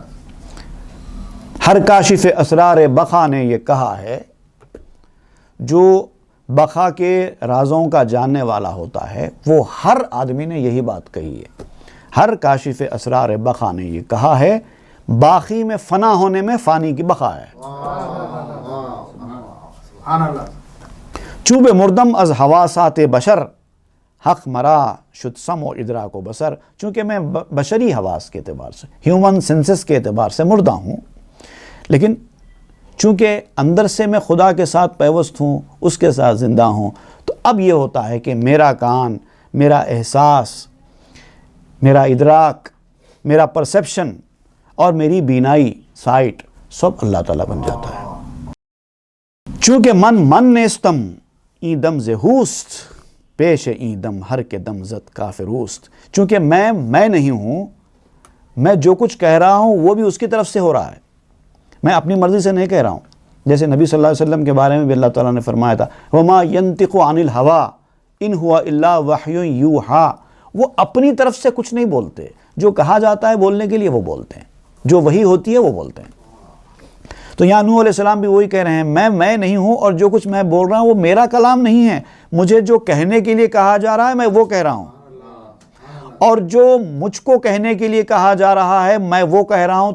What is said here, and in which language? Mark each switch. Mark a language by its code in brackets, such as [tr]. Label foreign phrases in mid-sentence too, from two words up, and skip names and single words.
[ur] ہر کاشف اسرار بقا نے یہ کہا ہے، جو بقا کے رازوں کا جاننے والا ہوتا ہے وہ ہر آدمی نے یہی بات کہی ہے۔ ہر کاشف اسرار بقا نے یہ کہا ہے، باقی میں فنا ہونے میں فانی کی بقا ہے۔ [fa] چوب مردم از حواسات بشر حق مرا شد سم و ادراک و بصر۔ [ur] چونکہ میں بشری حواس کے اعتبار سے، [en] human senses [ur] کے اعتبار سے مردہ ہوں، لیکن چونکہ اندر سے میں خدا کے ساتھ پیوست ہوں، اس کے ساتھ زندہ ہوں، تو اب یہ ہوتا ہے کہ میرا کان، میرا احساس، میرا ادراک، میرا پرسیپشن اور میری بینائی، سائٹ، سب اللہ تعالیٰ بن جاتا ہے۔ [fa] چونکہ من نیستم این دم زہوست پیش این دم ہر کے دم زد کافروست۔ [ur] چونکہ میں نہیں ہوں، میں جو کچھ کہہ رہا ہوں وہ بھی اس کی طرف سے ہو رہا ہے، میں اپنی مرضی سے نہیں کہہ رہا ہوں۔ جیسے نبی [ar] صلی اللہ علیہ وسلم [ur] کے بارے میں بھی اللہ تعالیٰ نے فرمایا تھا [ar] وَمَا يَنْتِقُ عَنِ الْهَوَىٰ إِنْ هُوَ إِلَّا وَحْيٌ يُوحَىٰ، [ur] وہ اپنی طرف سے کچھ نہیں بولتے، جو کہا جاتا ہے بولنے کے لیے وہ بولتے ہیں، جو وحی ہوتی ہے وہ بولتے ہیں۔ تو یہاں نوح [ar] علیہ السلام [ur] بھی وہی کہہ رہے ہیں، میں نہیں ہوں، اور جو کچھ میں بول رہا ہوں وہ میرا کلام نہیں ہے، مجھے جو کہنے کے لیے کہا جا رہا ہے میں وہ کہہ رہا ہوں، اور جو مجھ کو کہنے کے لیے کہا جا رہا ہے میں وہ کہہ رہا ہوں۔